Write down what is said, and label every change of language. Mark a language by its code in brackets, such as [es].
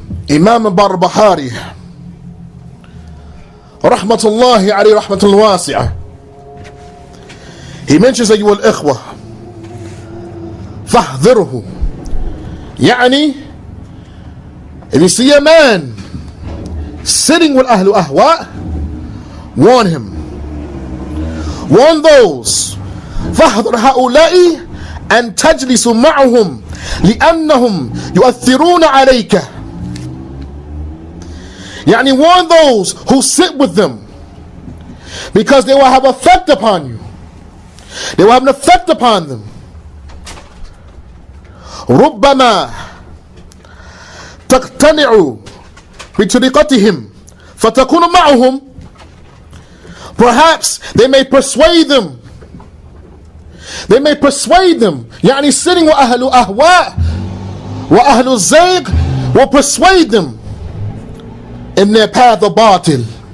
[en] Imam Barbahari, rahmatullahi alayhi rahmatul wasi'ah, he mentions [ar] أيها الإخوة فاحذره. [en] يعني, if you see a man sitting with Ahlul Ahwa, warn him. Warn those. [ar] فاحذر هؤلاء أن تجلس معهم لأنهم يؤثرون عليك. [en] يعني, warn those who sit with them because they will have effect upon you. They will have an effect upon them. [ar] ربما تقتنع بطريقتهم فتكون معهم. [en] Perhaps they may persuade them. They may persuade them. يعني, sitting with [ar] أهل أهواء وأهل الزيغ [en] will persuade them in their path of batil.